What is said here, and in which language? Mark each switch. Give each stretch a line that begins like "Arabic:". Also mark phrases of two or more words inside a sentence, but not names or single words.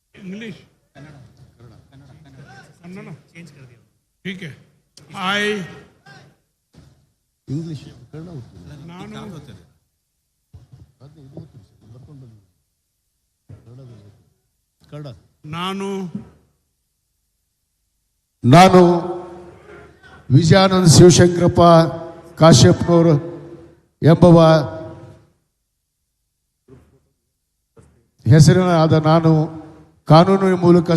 Hindi: इंग्लिश कन्नड़ चेंज कर दिया ठीक है आई
Kannada: ಇಂಗ್ಲಿಷ್ ಕನ್ನಡ ನಾನು ಕನ್ನಡ ನಾನು ನಾನು ವಿಜಯಾನಂದ ಶಿವಶಂಕರಪ್ಪ ಕಾಶ್ಯಪ್ನವರು ಎಂಬುವ ಹೆಸರಿನಾದ ನಾನು ಕಾನೂನಿನ ಮೂಲಕ